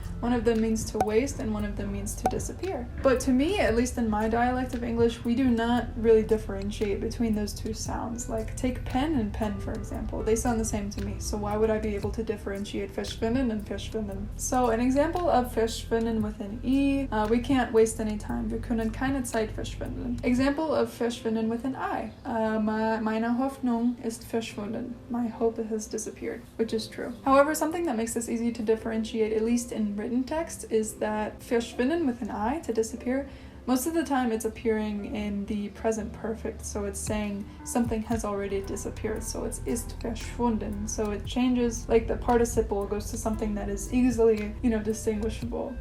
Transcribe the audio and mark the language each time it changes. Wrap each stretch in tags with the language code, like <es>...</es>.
<en>One of them means to waste and one of them means to disappear. But to me, at least in my dialect of English, we do not really differentiate between those two sounds. Like take pen and pen, for example. They sound the same to me, so why would I be able to differentiate verschwinden and verschwinden? So an example of verschwinden with an E, we can't waste any time.</en> <de>Wir können keine Zeit verschwenden.</de> <en>Example of verschwinden with an I.</en> <de>Meine Hoffnung ist verschwunden.</de> <en>My hope has disappeared, which is true. However, something that makes this easy to differentiate, at least in written text, is that verschwinden with an I, to disappear, most of the time it's appearing in the present perfect, so it's saying something has already disappeared, so it's ist verschwunden, so it changes, like the participle goes to something that is easily, distinguishable.</en>